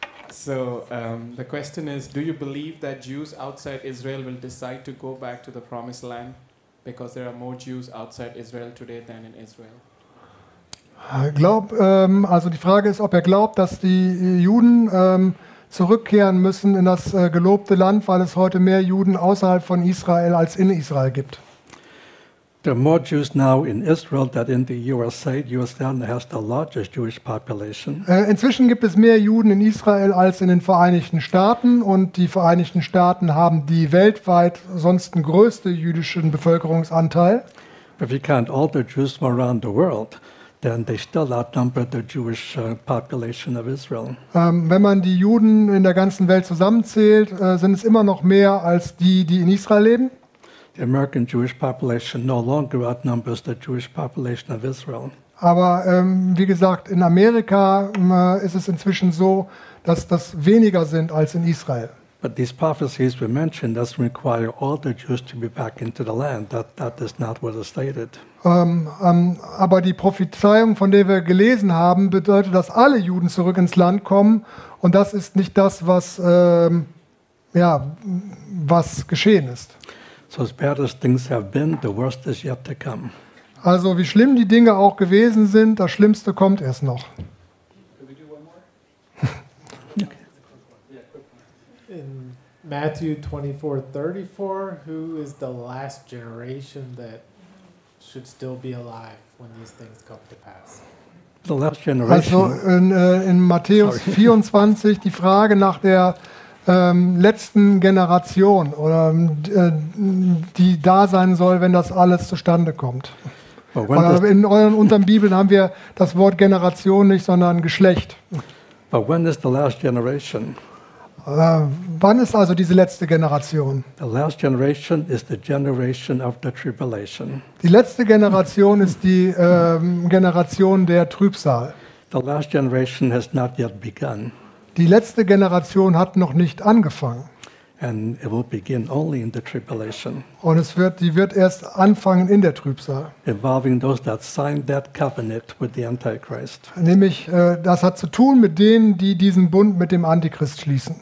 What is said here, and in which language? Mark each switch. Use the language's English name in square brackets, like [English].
[English] So the question is, do you believe that Jews outside Israel will decide to go back to the promised land because there are more Jews outside Israel today than in Israel? [German] Also die Frage ist, ob er glaubt, dass die Juden zurückkehren müssen in das gelobte Land, weil es heute mehr Juden außerhalb von Israel als in Israel gibt. [English] There are more Jews now in Israel than in the USA. USA has the largest Jewish population. [German] Inzwischen gibt es mehr Juden in Israel als in den Vereinigten Staaten, und die Vereinigten Staaten haben die weltweit sonst größte jüdischen Bevölkerungsanteil. [English] If you count all the Jews from around the world, then they still outnumber the Jewish population of Israel. [German] Wenn man die Juden in der ganzen Welt zusammenzählt, sind es immer noch mehr als die, die in Israel leben. [English] The American Jewish population no longer outnumbers the Jewish population of Israel. [German] Aber wie gesagt, in Amerika ist es inzwischen so, dass das weniger sind als in Israel. [English] But these prophecies we mentioned doesn't require all the Jews to be back into the land. That is not what is stated. [German] Aber die Prophezeiung, von der wir gelesen haben, bedeutet, dass alle Juden zurück ins Land kommen, und das ist nicht das, was was geschehen ist. [English] So as bad as things have been, the worst is yet to come. [German] Also wie schlimm die Dinge auch gewesen sind, das Schlimmste kommt erst noch. [English] In Matthew 24:34, who is the last generation that should still be alive when these things come to pass? The last generation. [German] Also in Matthäus 24 die Frage nach der letzten Generation oder die da sein soll, wenn das alles zustande kommt. In unseren Bibeln haben wir das Wort Generation nicht, sondern Geschlecht. [English] But when is the last generation? [German] Wann ist also diese letzte Generation? [English] The last generation is the generation of the tribulation. [German] Die letzte Generation ist die Generation der Trübsal. [English] The last generation has not yet begun. [German] Die letzte Generation hat noch nicht angefangen. [English] And it will begin only in the tribulation. [German] Und es wird, die wird erst anfangen in der Trübsal. [English] Involving those that signed that covenant with the Antichrist. [German] Nämlich, das hat zu tun mit denen, die diesen Bund mit dem Antichrist schließen.